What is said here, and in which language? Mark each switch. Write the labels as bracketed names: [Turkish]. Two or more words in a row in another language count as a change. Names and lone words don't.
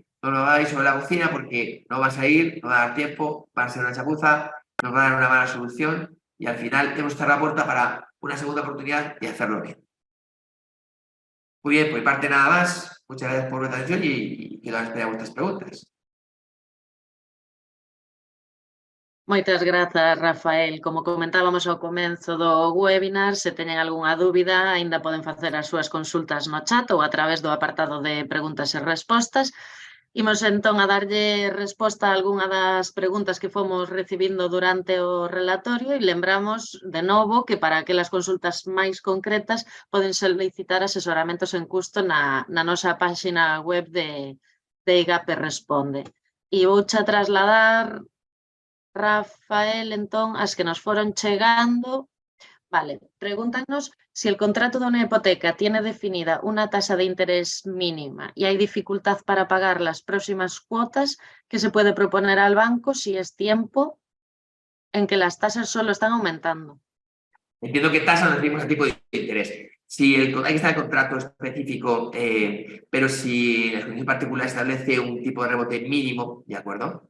[Spanish] No lo hagáis sobre la bocina porque no vas a ir, no va a dar tiempo, va a ser una chapuza, nos va a dar una mala solución y al final hemos cerrado la puerta para una segunda oportunidad de hacerlo bien. Muy bien, por mi parte nada más. Muchas gracias por vuestra atención y quedo a la espera de vuestras preguntas. [Galician] Moitas grazas, Rafael. Como comentábamos ao comezo do webinar, se teñen algunha dúbida, aínda poden facer as súas consultas no chat ou a través do apartado de preguntas e respostas. Imos entón a darlle resposta a algunha das preguntas que fomos recibindo durante o relatorio e lembramos de novo que para aquelas consultas máis concretas poden solicitar asesoramentos en custo na nosa páxina web de IGAPE Responde. E vouche trasladar, Rafael, entón, as que nos foron chegando. [Spanish] Vale, pregúntanos si el contrato de una hipoteca tiene definida una tasa de interés mínima y hay dificultad para pagar las próximas cuotas, que se puede proponer al banco si es tiempo en que las tasas solo están aumentando. Entiendo que tasa nos referimos a tipo de interés. Si hay que estar el contrato específico, pero si la condición particular establece un tipo de rebote mínimo, ¿de acuerdo?